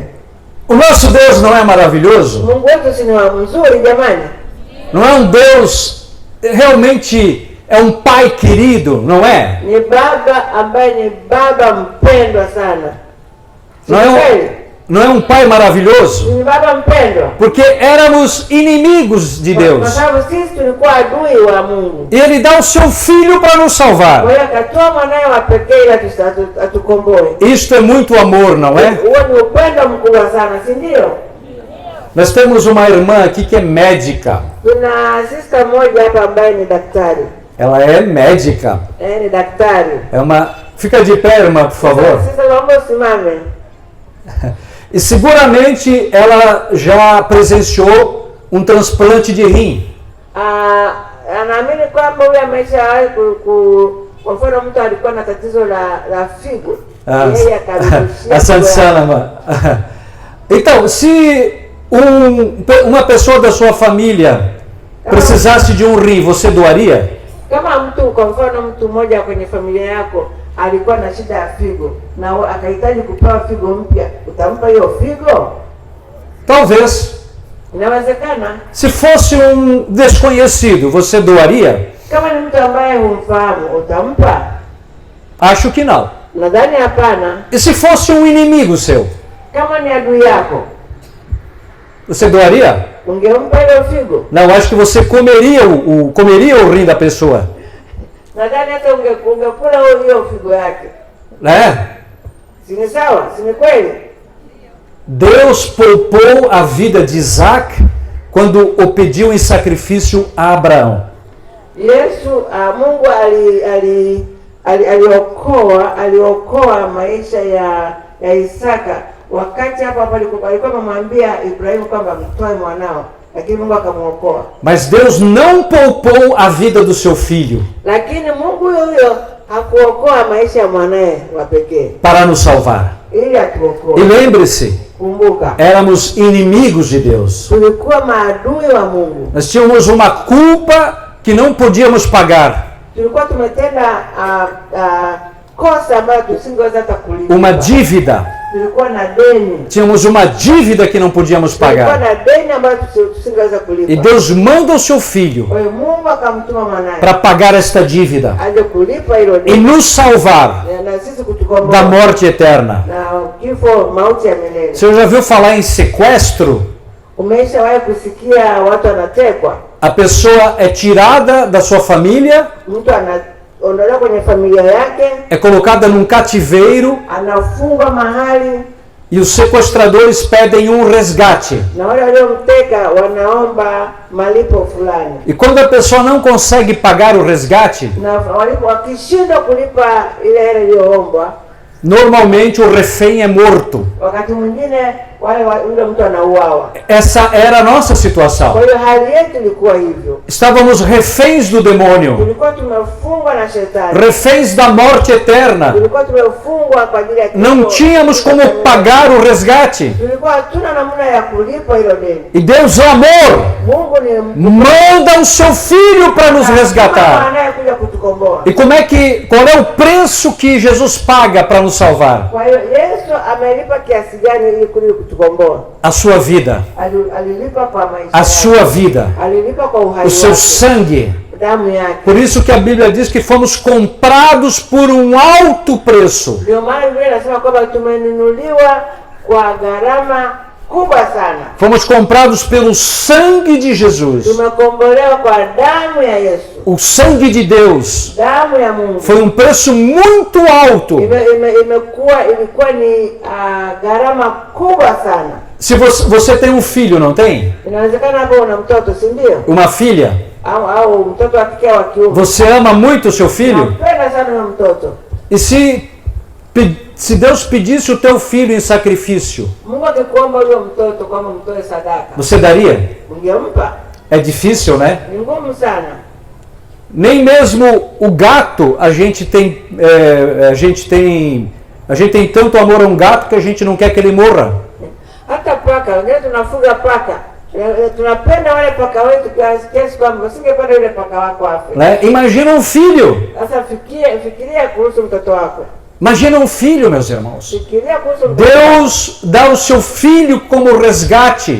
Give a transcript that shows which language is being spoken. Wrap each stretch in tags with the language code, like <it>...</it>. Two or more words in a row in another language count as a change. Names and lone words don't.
<pt>O nosso Deus não é maravilhoso?</pt> <sw>Mungu wetu si ni mzuri jamani?</sw> <pt>Não é um Deus, realmente é um Pai querido, não é?</pt> <sw>Ni baba ambaye ni baba mpendwa sana.</sw> <pt>Não é um Pai maravilhoso?</pt> <sw>Ni baba mpendwa.</sw> <pt>Porque éramos inimigos de Deus.</pt> <sw>Kwa sababu sisi tulikuwa adui wa Mungu.</sw> <pt>E Ele dá o seu Filho para nos salvar.</pt> <sw>Kwa hiyo akatoa mwanawe wa pekee ili atukomboe.</sw> <pt>Isto é muito amor, não é?</pt> <sw>Huo ni upendo mkubwa sana, si ndio?</sw> <pt>Nós temos uma irmã aqui que é médica.</pt> <sw>Kuna sister moja hapa ambaye ni daktari.</sw> <pt>Ela é médica.</pt> <sw>Ni daktari.</sw> <pt>Fica de pé, irmã, por favor.</pt> <sw>Sasa naomba usimame.</sw> <pt>E seguramente ela já presenciou um transplante de rim.</pt> <sw>Anaamini kwamba huyu ameshawahi kwa mfano mtu alikuwa na tatizo la figo. Yeye akarudishia. Asante sana, irmã.</sw> <pt>Então, se uma pessoa da sua família precisasse de um rim, você doaria?</pt> <sw>Kama mtu kwa mfano mtu mmoja kwenye familia yako alikuwa na shida ya figo na akahitaji kupewa figo mpya, utampa hiyo figo?</sw> <pt>Talvez.</pt> <sw>Inawezekana.</sw> <pt>Se fosse um desconhecido, você doaria?</pt> <sw>Kama ni mtu ambaye humfahamu, utampa?</sw> <pt>Acho que não.</pt> <sw>Nadhani hapana.</sw> <pt>E se fosse um inimigo seu?</pt> <sw>Kama ni adui yako,</sw> <pt>você doaria?</pt> <sw>Ungempa hiyo figo?</sw> <pt>Não, acho que você comeria o rim da pessoa.</pt> <sw>Nadhani hata ungekula hiyo figo yake. Si ni sawa? Si ni kweli?</sw> <pt>Deus poupou a vida de Isaac quando o pediu em sacrifício a Abraão.</pt> <sw>Mungu aliokoa maisha ya Isaka wakati hapo alikuwa amemwambia Ibrahimu kwamba mtoe mwanao, lakini Mungu akamwokoa.</sw> <pt>Mas Deus não poupou a vida do seu filho.</pt> <sw>Lakini Mungu huyo hakuokoa maisha ya mwanae wa pekee</sw> <pt>para nos salvar.</pt> <sw>Ili atuokoe.</sw> <pt>E lembre-se,</pt> <sw>kumbuka,</sw> <pt>éramos inimigos de Deus.</pt> <sw>Tulikuwa maadui wa Mungu.</sw> <pt>Nós tínhamos uma culpa que não podíamos pagar.</pt> <sw>Tulikuwa tumetenda kosa ambayo tusingeweza hata kulipa.</sw> <pt>Uma dívida</pt> <sw>tulikuwa na deni.</sw> <pt>Tínhamos uma dívida que não podíamos</pt> <sw>Tulikuwa</sw> <pt>pagar.</pt> <sw>na deni ambayo tusingeweza kulipa.</sw> <pt>E Deus manda o seu Filho</pt> <sw>Kwa hiyo Mungu akamtuma mwanaye</sw> <pt>para pagar esta dívida</pt> <sw>aje kulipa hilo</sw> <pt>e</pt> <sw>deni</sw> <pt>nos salvar</pt> <sw>na sisi</sw> <pt>da</pt> <sw>kutukomboa</sw> <pt>morte eterna.</pt> <sw>na kifo, mauti ya milele.</sw> <pt>Você já viu falar em sequestro?</pt> <sw>Umeshawahi kusikia watu wanatekwa?</sw> <pt>A pessoa é tirada da sua família,</pt> <sw>Mtu anaondolewa kwenye familia yake,</sw> <pt>é colocada num cativeiro</pt> <sw>anafungwa mahali,</sw> <pt>e os sequestradores pedem um resgate.</pt> <sw>na wale waliomteka wanaomba malipo fulani,</sw> <pt>E quando a pessoa não consegue pagar o resgate,</pt> <sw>na wakishindwa kulipa ile hela iliyoombwa,</sw> <pt>normalmente o refém é morto.</pt> <sw>wakati mwingine yule mtu anauawa.</sw> <pt>Essa era a nossa</pt> <sw>Kwa</sw> <pt>situação.</pt> <sw>hiyo hali yetu ilikuwa hivyo,</sw> <pt>Estávamos reféns do demônio,</pt> <sw>tulikuwa tumefungwa na shetani,</sw> <pt>reféns da morte eterna.</pt> <sw>tulikuwa tumefungwa kwa ajili ya kifo.</sw> <pt>Não tínhamos como pagar o resgate.</pt> <sw>Tulikuwa hatuna namna ya kulipa hilo deni.</sw> <pt>E Deus é amor.</pt> <sw>Mungu ni</sw> <pt>Manda o seu Filho para nos resgatar.</pt> <sw>anayekuja kutukomboa.</sw> <pt>E qual é o preço que Jesus paga para nos salvar?</pt> <sw>Kwa hiyo Yesu amelipa kiasi gani ili kutukomboa?</sw> <pt>A sua vida,</pt> <sw>Alilipa kwa maisha</sw> <pt>a</pt> <sw>yake.</sw> <pt>sua vida,</pt> <sw>Alilipa kwa uhai</sw> <pt>o seu</pt> <sw>wake,</sw> <pt>sangue.</pt> <sw>damu yake.</sw> <pt>Por isso que a Bíblia diz que fomos comprados por um alto preço.</pt> <sw>Ndio maana Biblia inasema kwamba tumenunuliwa kwa gharama kubwa sana.</sw> <pt>Fomos comprados pelo sangue de Jesus.</pt> <sw>Tumekombolewa kwa damu ya Yesu,</sw> <pt>O sangue de Deus</pt> <sw>damu ya Mungu.</sw> <pt>foi um preço muito alto.</pt> <sw>Ilikuwa ni gharama kubwa sana.</sw> <pt>Se você tem um filho, não tem?</pt> <sw>Inawezekana hapo una mtoto, si ndio?</sw> <pt>Uma filha?</pt> <sw>Au mtoto wa kike wa kiume.</sw> <pt>Você ama muito o seu filho?</pt> <sw>Napenda sana na mtoto.</sw> <pt>E se Deus pedisse o teu filho em sacrifício,</pt> <sw>Mungu akikuomba huyo mtoto kama mtoe sadaka,</sw> <pt>você daria?</pt> <sw>ungempa?</sw> <pt>É difícil, né?</pt> <sw>Ni ngumu sana.</sw> <pt>Nem mesmo o gato a gente tem tanto amor a um gato que a gente não quer que ele morra.</pt> <sw>Hata paka, wengine tunafuga paka. Tunapenda wale paka wetu kiasi kwamba usingependa yule paka wako afe.</sw> <pt>Né? Imagina um filho.</pt> <sw>Sasa fikiria kuhusu mtoto wako.</sw> <pt>Imagina um filho, meus irmãos.</pt> <sw>Fikiria kuhusu mtoto.</sw> <pt>Deus dá o seu filho como resgate.</pt>